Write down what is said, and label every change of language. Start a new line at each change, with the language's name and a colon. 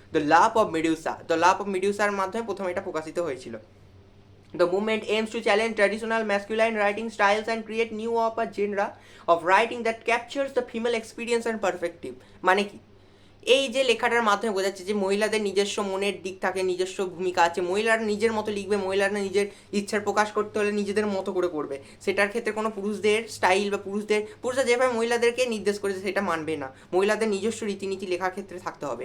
Bangla: The love of মেডুসার মাধ্যমে প্রথমে এটা প্রকাশিত হয়েছিল।
English: The movement aims to challenge traditional masculine writing styles and create new of a genre of writing that captures the female experience and perspective।
Bangla: মানে কি? এই যে লেখাটার মাধ্যমে বোঝাচ্ছে যে মহিলাদের নিজস্ব মনের দিক থাকে, নিজস্ব ভূমিকা আছে, মহিলারা নিজের মতো লিখবে, মহিলারা নিজের ইচ্ছার প্রকাশ করতে হলে নিজেদের মতো করে করবে। সেটার ক্ষেত্রে কোনো পুরুষদের স্টাইল বা পুরুষরা যেভাবে মহিলাদেরকে নির্দেশ করেছে সেটা মানবে না, মহিলাদের নিজস্ব রীতিনীতি লেখার ক্ষেত্রে থাকতে হবে।